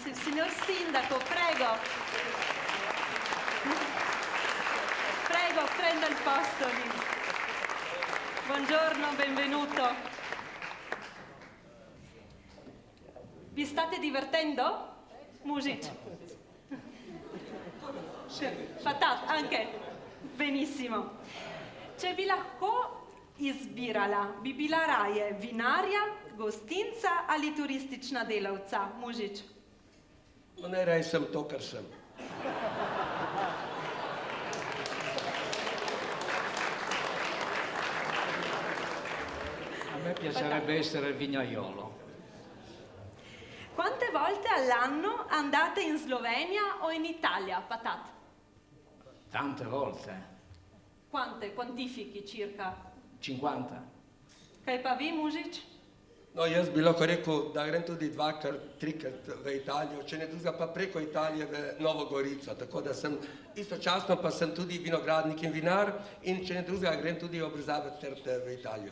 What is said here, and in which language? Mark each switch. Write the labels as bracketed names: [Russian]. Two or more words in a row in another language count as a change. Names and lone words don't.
[Italian] Il signor Sindaco, prego. Prego, prenda il posto lì. Buongiorno, benvenuto. Vi state divertendo? Mužič. Patat, anche. Benissimo. [Slovenian] Če bi lahko izbirala, bi bila raje vinarja, gostinca ali turistična delavca? Mužič. Najraje sem to, kar sem. [Italian] A me piacerebbe essere il vignaiolo. Quante volte all'anno andate in Slovenia o in Italia, Patat? Tante volte. Quante? Quantifichi circa? 50. [Slovenian] Kaj pa vi, Mužič? No, jaz bi lahko rekel, da grem tudi dvakrat, trikrat v Italijo, če ne drugega pa preko Italije v Novo Gorico. Tako da sem istočasno pa sem tudi vinogradnik in vinar in če ne drugega grem tudi obrezavati trte v Italijo.